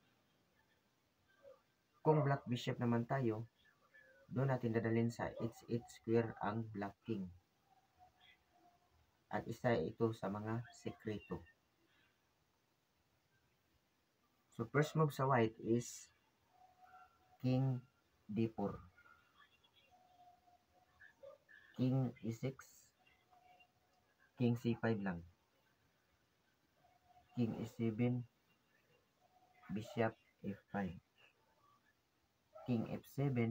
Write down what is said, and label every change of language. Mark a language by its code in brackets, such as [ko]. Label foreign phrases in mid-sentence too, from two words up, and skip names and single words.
[tl] Kung [en] Black Bishop [tl] naman tayo, doon natin dadalhin sa H8 square ang [en] Black King. [tl] At isa ito sa mga sekreto. [en] So, first move sa white is King D4. King E6. King C5 lang. King E7. Bishop F5. King F7.